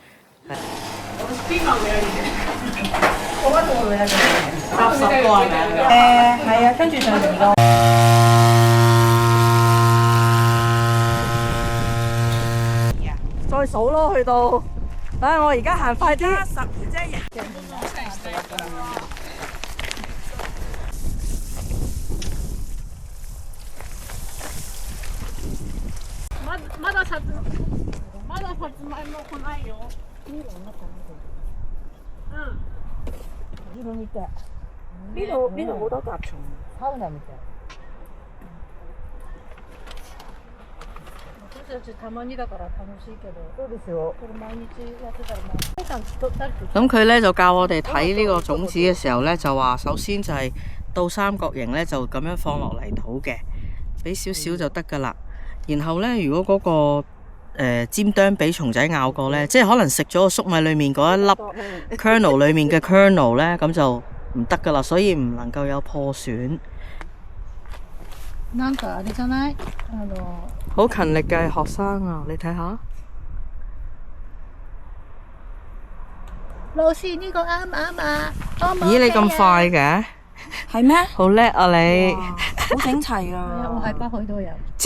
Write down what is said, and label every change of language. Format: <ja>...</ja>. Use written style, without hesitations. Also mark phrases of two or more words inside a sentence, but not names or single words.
<yue>搭10個係咪？係啊，跟住就2個。再數咯，去到，等下我而家行快啲。 12啫。</yue> <ja>まださつまいも来ないよ。</ja> <yue>呢度見て。呢度好多甲蟲。</yue> <ja>サウナみたい。私たちたまにだから楽しいけど。そうですよ。これ毎日やってたらもう。</ja> <yue>咁佢咧就教我哋睇呢個種子嘅時候咧，就話首先就係倒三角形咧，就咁樣放落泥土嘅，俾少少就得㗎啦。然後咧，如果嗰個尖端俾蟲仔咬過咧，即係可能食咗個粟米裡面嗰一粒 kernel 裡面嘅 kernel 咧，咁就唔得㗎啦，所以唔能夠有破損。</yue> <ja>なんかあれじゃない？</ja> <yue>好勤力嘅學生啊，你睇下。老師呢個啱唔啱啊？咦，你咁快嘅？係咩？好叻啊你！好整齊啊！我係北海道人。</yue>